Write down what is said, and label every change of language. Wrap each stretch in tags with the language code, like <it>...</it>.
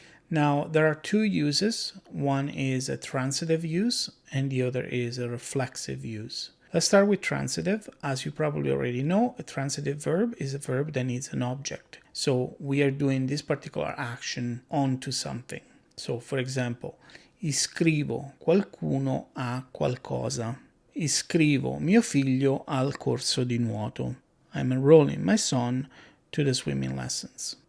<en>Now, there are two uses. One is a transitive use and the other is a reflexive use. Let's start with transitive. As you probably already know, a transitive verb is a verb that needs an object. So we are doing this particular action onto something. So for example,</en> <it>iscrivo qualcuno a qualcosa. Iscrivo mio figlio al corso di nuoto.</it> <en>I'm enrolling my son to the swimming lessons.</en>